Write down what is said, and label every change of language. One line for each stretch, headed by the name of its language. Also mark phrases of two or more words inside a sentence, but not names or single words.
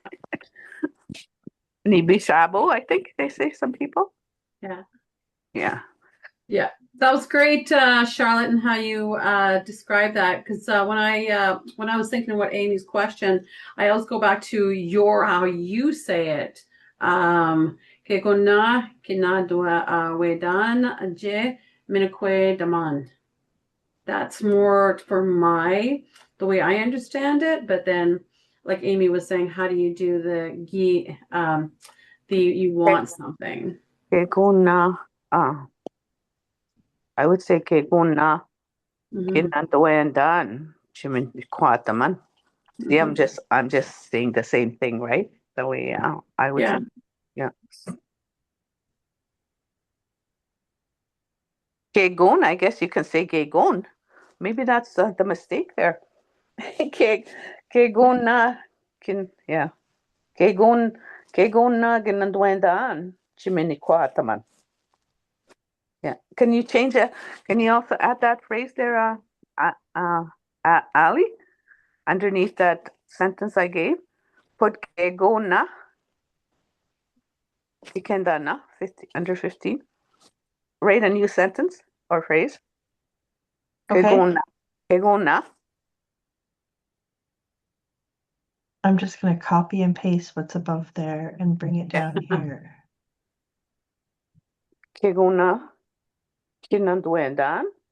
Ojibwa: Nibi shabo,
English: I think they say some people. Yeah. Yeah. Yeah, that was great, Charlotte, and how you described that. Because when I was thinking of what Amy's question, I always go back to how you say it.
Ojibwa: Que kona kinadua wedan je minakwe daman.
English: That's more for the way I understand it. But then, like Amy was saying, how do you do you want something?
Ojibwa: Que guna,
English: I would say
Ojibwa: que guna kinandoendan chimin kwataman.
English: See, I'm just saying the same thing, right? The way I would say. Yeah. Kegon, I guess you can say Kegon. Maybe that's the mistake there.
Ojibwa: Kegon na yeah. Kegon na ginanduendaan chimini kwataman.
English: Yeah. Can you change it? Can you also add that phrase there, Ali? Underneath that sentence I gave, put
Ojibwa: Kegon na. Ikendana,
English: under 15. Write a new sentence or phrase. Okay.
Ojibwa: Kegona.
English: I'm just going to copy and paste what's above there and bring it down here.
Ojibwa: Kegona. Kinanduendan.